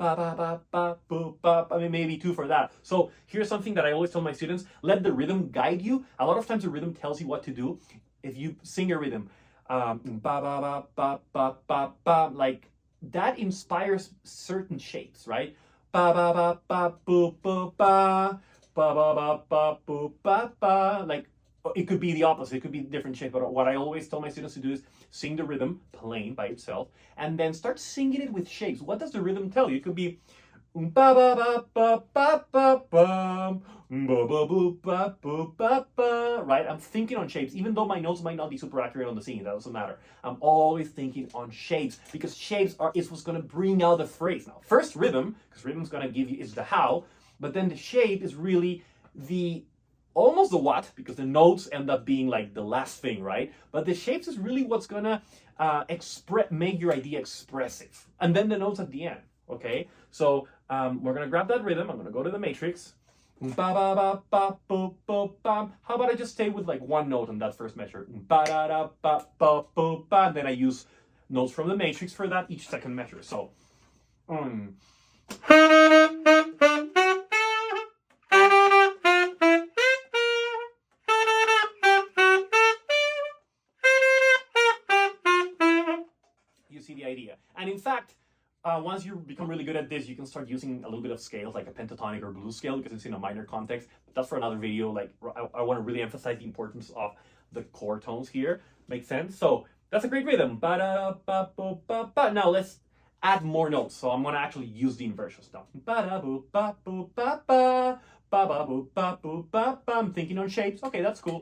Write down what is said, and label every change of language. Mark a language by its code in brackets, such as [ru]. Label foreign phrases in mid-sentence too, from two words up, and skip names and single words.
[en] Ba ba ba ba ba ba. I mean, maybe 2 for that. So here's something that I always tell my students: let the rhythm guide you. A lot of times the rhythm tells you what to do. If you sing a rhythm, ba ba ba ba ba ba ba, like that inspires certain shapes, right? Ba ba ba ba boo boo ba ba ba ba ba boo ba ba. Like it could be the opposite, it could be different shape. But what I always tell my students to do is sing the rhythm plain by itself, and then start singing it with shapes. What does the rhythm tell you? It could be ba ba ba ba ba ba ba ba ba boo ba boo ba ba. Right? I'm thinking on shapes, even though my notes might not be super accurate on the singing. That doesn't matter. I'm always thinking on shapes, because shapes is what's gonna bring out the phrase. Now, first rhythm, because rhythm's gonna give you is the how, but then the shape is really almost the what, because the notes end up being like the last thing, right? But the shapes is really what's gonna make your idea expressive, and then the notes at the end. Okay, so we're gonna grab that rhythm. I'm gonna go to the matrix. Ba ba ba ba bo bo bam. How about I just stay with like one note on that first measure? Ba da da ba ba bo ba. And then I use notes from the matrix for that each second measure. So. You see the idea. And in fact, once you become really good at this, you can start using a little bit of scales, like a pentatonic or blues scale, because it's in a minor context. But that's for another video. Like I want to really emphasize the importance of the chord tones here. Makes sense? So that's a great rhythm. Ba da ba bo ba ba. Now let's add more notes. So I'm going to actually use the inversions now. Ba da bo ba bo ba ba. Ba ba boo ba boo ba ba. I'm thinking on shapes. Okay, that's cool.